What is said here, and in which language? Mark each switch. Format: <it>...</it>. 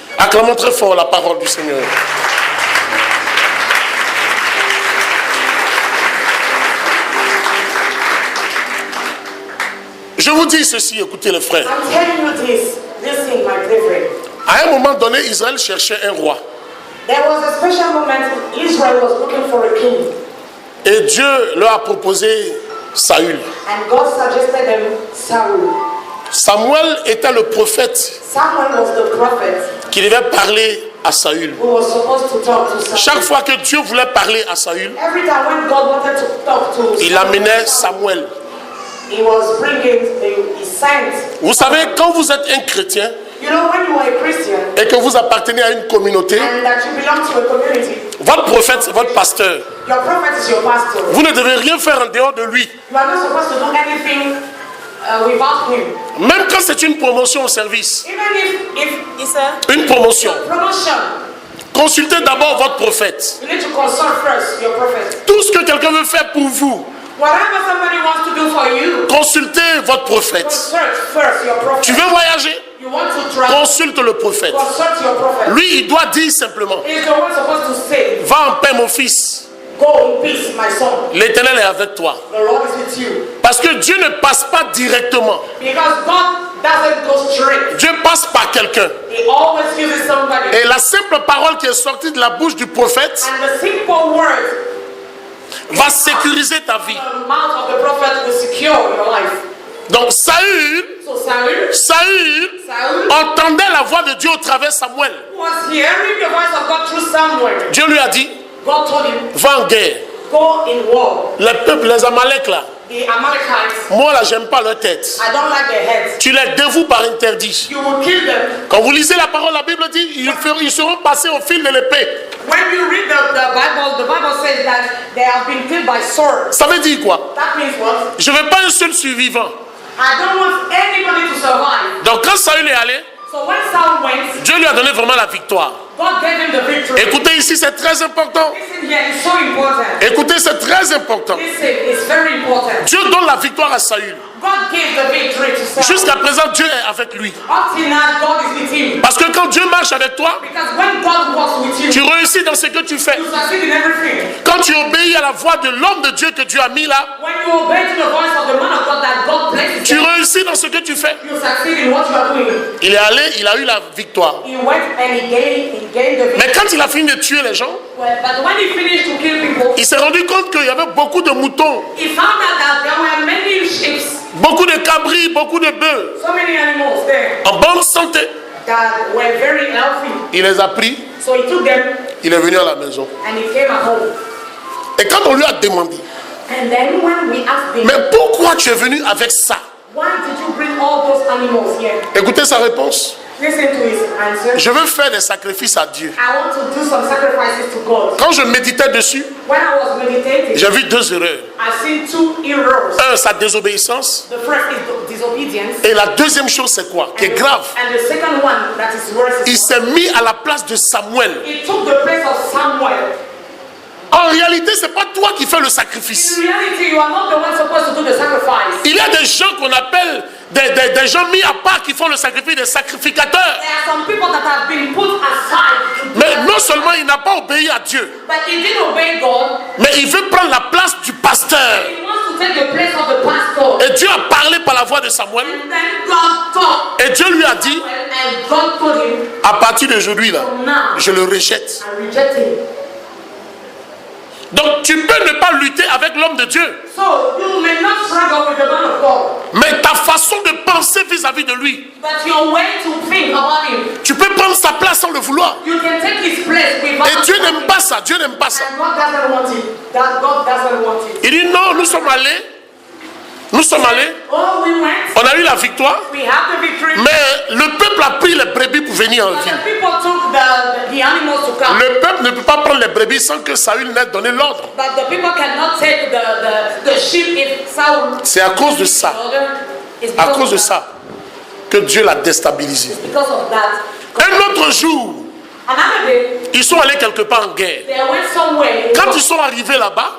<fr>Acclamons très fort la parole du Seigneur. Je vous dis ceci, écoutez les frères.</fr> <en>I'm telling you this. Listen, my brethren.</en> <fr>À un moment donné, Israël cherchait un roi.</fr> <en>There was a special moment Israel was looking for a king.</en> <fr>Et Dieu leur a proposé Saül.</fr> <en>And God suggested them Saul.</en> <fr>Samuel était le prophète</fr> <en>Samuel was the prophet</en> <fr>qui devait parler à Saül.</fr> <en>who was supposed to talk to Saul.</en> <fr>Chaque fois que Dieu voulait parler à Saül,</fr> <en>Every time when God wanted to talk to</en> <fr>il amenait Samuel.</fr> <en>he was bringing, he sent.</en> <fr>Vous savez, quand vous êtes un chrétien</fr> <en>You know, when you are a Christian</en> <fr>et que vous appartenez à une communauté,</fr> <en>and that you belong to a community,</en> <fr>votre prophète, c'est votre pasteur.</fr> <en>your prophet is your pastor.</en> <fr>Vous ne devez rien faire en dehors de lui.</fr> <en>You are not supposed to do anything without him.</en> <fr>Même quand c'est une promotion au service.</fr> <en>Even if it's a</en> <fr>Une promotion.</fr> <en>promotion,</en> <fr>Consultez d'abord votre prophète.</fr> <en>you need to consult first your prophet.</en> <fr>Tout ce que quelqu'un veut faire pour vous,</fr> <en>Whatever somebody wants to do for you,</en> <fr>consultez votre prophète.</fr> <en>consult first your prophet.</en> <fr>Tu veux voyager?</fr> <en>You want to travel,</en> <fr>Consulte le prophète.</fr> <en>consult your prophet.</en> <fr>Lui, il doit dire simplement,</fr> <en>He's the one supposed to say,</en> <fr>va en paix mon fils,</fr> <en>go in peace, my son.</en> <fr>l'Éternel est avec toi.</fr> <en>The Lord is with you.</en> <fr>Parce que Dieu ne passe pas directement.</fr> <en>Because God doesn't go straight.</en> <fr>Dieu passe par quelqu'un.</fr> <en>He always uses somebody.</en> <fr>Et la simple parole qui est sortie de la bouche du prophète</fr> <en>And the simple word</en> <fr>va sécuriser ta vie.</fr> <en>the mouth of the prophet will secure your life.</en> <fr>Donc Saül</fr> <en>So Saul</en> <fr>entendait la voix de Dieu au travers Samuel.</fr> <en>was hearing the voice of God through Samuel.</en> <fr>Dieu lui a dit,</fr> <en>God told him,</en> <fr>va en guerre.</fr> <en>go in war.</en> <fr>Les peuples, les Amalek là,</fr> <en>The Amalekites,</en> <fr>moi là, j'aime pas leur tête.</fr> <en>I don't like their heads.</en> <fr>Tu les dévoues par interdit.</fr> <en>You will kill them.</en> <fr>Quand vous lisez la parole, la Bible dit, ils seront passés au fil de l'épée.</fr> <en>When you read the Bible says that they have been killed by sword.</en> <fr>Ça veut dire quoi?</fr> <en>That means what?</en> <fr>Je veux pas un seul survivant.</fr> <en>I don't want anybody to survive.</en> <fr>Donc quand Saül est allé,</fr> <en>So when Saul went,</en> <fr>Dieu lui a donné vraiment la victoire.</fr> <en>God gave him the victory.</en> <fr>Écoutez ici, c'est très important.</fr> <en>Listen here, it's so important.</en> <fr>Écoutez, c'est très important.</fr> <en>Listen, it's very important.</en> <fr>Dieu donne la victoire à Saül.</fr> <en>God gave the victory to Saul.</en> <fr>Jusqu'à présent, Dieu est avec lui.</fr> <en>Up till now, God is with him.</en> <fr>Parce que quand Dieu marche avec toi,</fr> <en>Because when God walks with you,</en> <fr>tu réussis dans ce que tu fais.</fr> <en>you succeed in everything.</en> <fr>Quand tu obéis à la voix de l'homme de Dieu que Dieu a mis là,</fr> <en>When you obey to the voice of the man of God that God places</en> <fr>tu</fr> <en>there,</en> <fr>réussis dans ce que tu fais.</fr> <en>you succeed in what you are doing.</en> <fr>Il est allé, il a eu la victoire.</fr> <en>He went and he gained the victory.</en> <fr>Mais quand il a fini de tuer les gens,</fr> <en>Well, but when he finished to kill people,</en> <fr>il s'est rendu compte qu'il y avait beaucoup de moutons,</fr> <en>he found out that there were many sheep,</en> <fr>beaucoup de cabris, beaucoup de bœufs</fr> <en>so many animals there</en> <fr>en bonne santé.</fr> <en>that were very healthy.</en> <fr>Il les a pris,</fr> <en>So he took them</en> <fr>il est venu à la maison.</fr> <en>and he came at home.</en> <fr>Et quand on lui a demandé,</fr> <en>And then when we asked him,</en> <fr>mais pourquoi tu es venu avec ça?</fr> <en>why did you bring all those animals here?</en> <fr>Écoutez sa réponse.</fr> <en>Listen to his answer.</en> <fr>Je veux faire des sacrifices à Dieu.</fr> <en>I want to do some sacrifices to God.</en> <fr>Quand je méditais dessus,</fr> <en>When I was meditating,</en> <fr>j'ai vu deux erreurs.</fr> <en>I seen two errors.</en> <fr>Un, sa désobéissance.</fr> <en>The first is disobedience.</en> <fr>Et la deuxième chose, c'est quoi? Qui est grave.</fr> <en>And the second one that is worse</en> <fr>Il</fr> <en>is</en> <fr>s'est mis à la place de Samuel.</fr> <en>he took the place of Samuel.</en> <fr>En réalité, c'est pas toi qui fais le sacrifice.</fr> <en>In reality, you are not the one supposed to do the sacrifice.</en> <fr>Il y a des gens qu'on appelle des gens mis à part qui font le sacrifice, des sacrificateurs.</fr> <en>There are some people that have been put aside. To do</en> <fr>Mais non</fr> <en>sacrifice.</en> <fr>seulement il n'a pas obéi à Dieu,</fr> <en>But he didn't obey God.</en> <fr>mais il veut prendre la place du pasteur.</fr> <en>He wants to take the place of the pastor.</en> <fr>Et Dieu a parlé par la voix de Samuel.</fr> <en>And then God talked.</en> <fr>Et Dieu lui a dit,</fr> <en>And God told him,</en> <fr>à partir d'aujourd'hui là,</fr> <en>now</en> <fr>je le rejette.</fr> <en>I reject him.</en> <fr>Donc tu peux ne pas lutter avec l'homme de Dieu,</fr> <en>So you may not struggle with the man of God,</en> <fr>mais ta façon de penser vis-à-vis de lui,</fr> <en>but your way to think about him,</en> <fr>tu peux prendre sa place sans le vouloir.</fr> <en>you can take his place without.</en> <fr>Et Dieu n'aime pas ça, Dieu n'aime pas ça.</fr> <en>And God doesn't want it. That God doesn't want it.</en> <fr>Il dit non, nous sommes allés,</fr> <en>Oh, we went.</en> <fr>on a eu la victoire,</fr> <en>We have the victory.</en> <fr>mais le peuple a pris les brebis pour venir en</fr> <en>But</en> <fr>ville.</fr> <en>the people took the animals to come.</en> <fr>Le peuple ne peut pas prendre les brebis sans que Saül n'ait donné l'ordre.</fr> <en>But the people cannot take the sheep if Saul.</en> <fr>C'est à cause de ça,</fr> <en>It's</en> <fr>à</fr> <en>because</en> <fr>cause de</fr> <en>of that.</en> <fr>ça, que Dieu l'a déstabilisé.</fr> <en>Because of that.</en> <fr>Un autre jour,</fr> <en>Another day,</en> <fr>ils sont allés quelque part en guerre.</fr> <en>they went somewhere.</en> <fr>Quand ils sont arrivés là-bas,</fr>